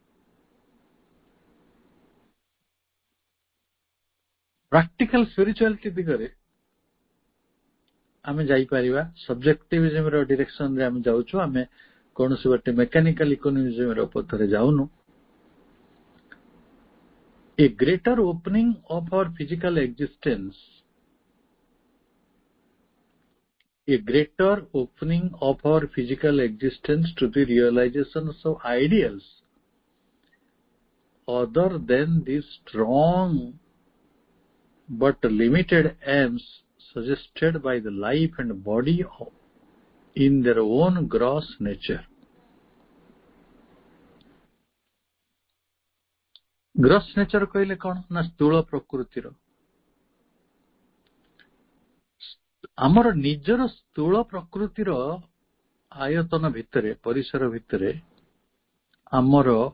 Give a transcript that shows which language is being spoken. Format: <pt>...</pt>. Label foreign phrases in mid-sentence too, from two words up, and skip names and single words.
<en>practical spirituality</en> <or>ଦିଗରେ ଆମେ ଯାଇପାରିବା। ସବଜେକ୍ଟିଭିଜିମର ଡିରେକ୍ସନରେ ଆମେ ଯାଉଛୁ, ଆମେ କୌଣସି ଗୋଟେ</or> <en>mechanical economismର</en> <or>ପଥରେ ଯାଉନୁ।</or> <en>A greater opening of our physical existence, a greater opening of our physical existence to the realization of ideals other than these strong but limited aims suggested by the life and body in their own gross nature. gross nature</en> <or>କହିଲେ କଣ ନା ସ୍ଥୂଳ ପ୍ରକୃତିର, ଆମର ନିଜର ସ୍ଥୂଳ ପ୍ରକୃତିର ଆୟତନ ଭିତରେ, ପରିସର ଭିତରେ ଆମର</or>